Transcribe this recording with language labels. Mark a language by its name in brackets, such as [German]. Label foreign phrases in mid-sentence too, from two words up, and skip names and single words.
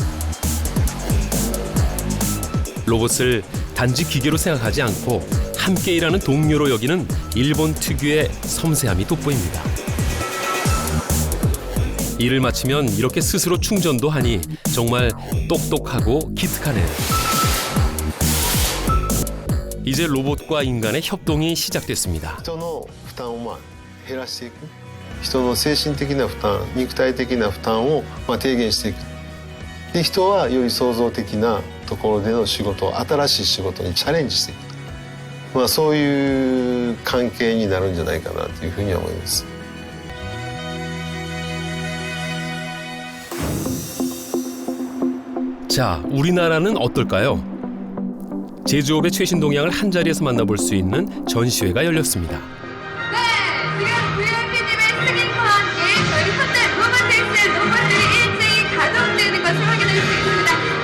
[Korean] 로봇을 단지 기계로 생각하지 않고 함께 일하는 동료로 여기는 일본 특유의 섬세함이 돋보입니다. 일을 마치면 이렇게 스스로 충전도 하니 정말 똑똑하고 기특하네요. 이제 로봇과 인간의 협동이 시작됐습니다. [Japanese] 人の負担を減らしていく。人の精神的な負担、肉体的な負担を低減していく。で、人はより創造的なところでの仕事、新しい仕事にチャレンジしていく。そういう関係になるんじゃないかなというふうに思います。 [Korean] 자, 우리나라는 어떨까요? 제조업의 최신 동향을 한자리에서 만나볼 수 있는 전시회가 열렸습니다. 네, 지금 VIP님의 승인과 함께 저희 현대 로보틱스 로봇들이 일제히 가동되는 것을 확인할 수 있습니다.